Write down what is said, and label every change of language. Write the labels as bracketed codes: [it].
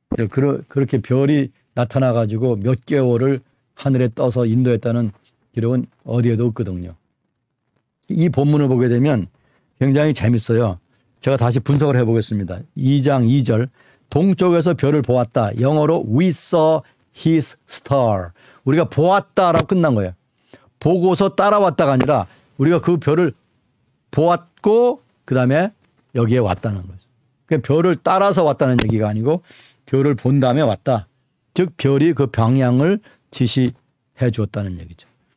[ko] 그렇게 별이 나타나 가지고 몇 개월을 하늘에 떠서 인도했다는 기록은 어디에도 없거든요. 이 본문을 보게 되면 굉장히 재밌어요. 제가 다시 분석을 해보겠습니다. 2장 2절 동쪽에서 별을 보았다. 영어로 [en] we saw his star. [ko] 우리가 보았다라고 끝난 거예요. 보고서 따라왔다가 아니라 우리가 그 별을 보았고 그다음에 여기에 왔다는 거죠. 그러니까 별을 따라서 왔다는 얘기가 아니고 별을 본 다음에 왔다. 즉 별이 그 방향을 지시해 주었다는 얘기죠.